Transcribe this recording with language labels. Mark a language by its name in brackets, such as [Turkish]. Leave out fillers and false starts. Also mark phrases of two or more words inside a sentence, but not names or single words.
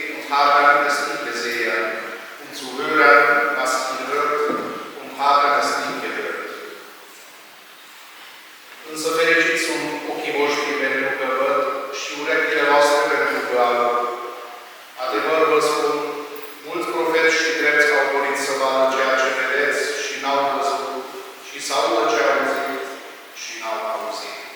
[German] haben es nie gesehen, und zu hören, was ihr hört, und haben es nie gehört. [Romanian] Însă fericiți sunt ochii voștri pentru că văd și urechile voastre pentru că aud. Adevăr vă spun, mulți profeți și drepți au dorit să vadă ceea ce vedeți și n-au văzut, și să audă ce au auzit și n-au auzit.